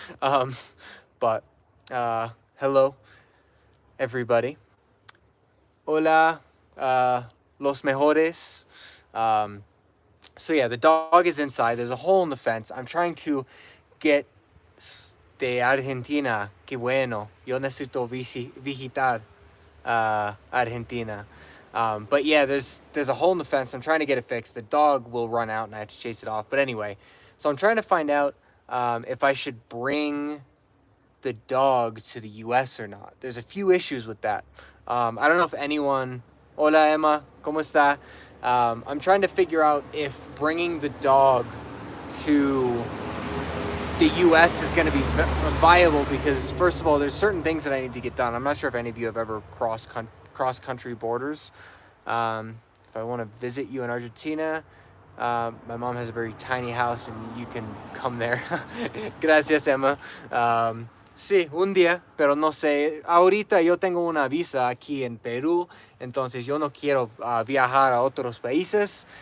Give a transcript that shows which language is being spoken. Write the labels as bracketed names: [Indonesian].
[English] But hello, everybody. [Spanish] Hola, los mejores. [English] So yeah, the dog is inside. There's a hole in the fence. I'm trying to get de Argentina. [Spanish] Qué bueno. Yo necesito visitar Argentina. [English] But yeah, there's a hole in the fence. I'm trying to get it fixed. The dog will run out and I have to chase it off. But anyway, so I'm trying to find out if I should bring the dog to the US or not. There's a few issues with that. I don't know if anyone... [Spanish] Hola, Emma. ¿Cómo está? [English] I'm trying to figure out if bringing the dog to the US is going to be viable because, first of all, there's certain things that I need to get done. I'm not sure if any of you have ever cross-country borders. If I want to visit you in Argentina, my mom has a very tiny house and you can come there. [Spanish] Gracias, Emma. Sí, un día, pero no sé. Ahorita yo tengo una visa aquí en Perú, entonces yo no quiero viajar a otros países.